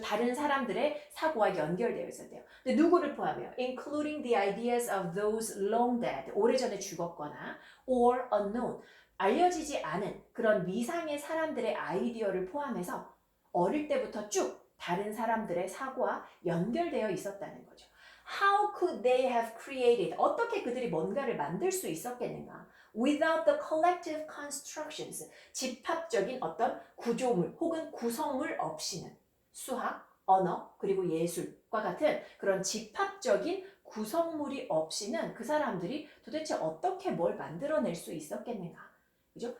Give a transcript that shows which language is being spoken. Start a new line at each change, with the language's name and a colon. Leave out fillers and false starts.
Korean: 다른 사람들의 사고와 연결되어 있었대요. 근데 누구를 포함해요?
English: Including the ideas of those long dead,
Korean: 오래전에 죽었거나
English: or unknown,
Korean: 알려지지 않은 그런 미상의 사람들의 아이디어를 포함해서 어릴 때부터 쭉 다른 사람들의 사고와 연결되어 있었다는 거죠.
English: How could they have created?
Korean: 어떻게 그들이 뭔가를 만들 수 있었겠는가?
English: Without the collective constructions.
Korean: 집합적인 어떤 구조물 혹은 구성물 없이는 수학, 언어, 그리고 예술과 같은 그런 집합적인 구성물이 없이는 그 사람들이 도대체 어떻게 뭘 만들어낼 수 있었겠는가? 그죠?